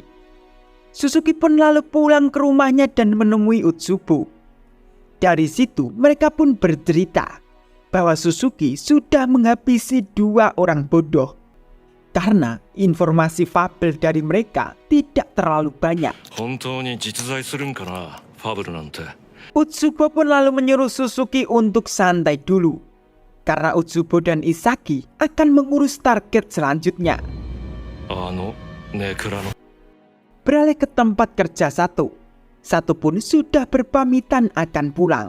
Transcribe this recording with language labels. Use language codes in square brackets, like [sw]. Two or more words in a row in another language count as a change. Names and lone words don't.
[id] Suzuki pun lalu pulang ke rumahnya dan menemui Utsubo. Dari situ mereka pun bercerita bahwa Suzuki sudah menghabisi 2 orang bodoh karena informasi Fable dari mereka tidak terlalu banyak. [ja] 本当に実在するんかな、ファブルなんて。 [id] Utsubo pun lalu menyuruh Suzuki untuk santai dulu karena Utsubo dan Isagi akan mengurus target selanjutnya. Beralih ke tempat kerja Sato. Sato pun sudah berpamitan akan pulang.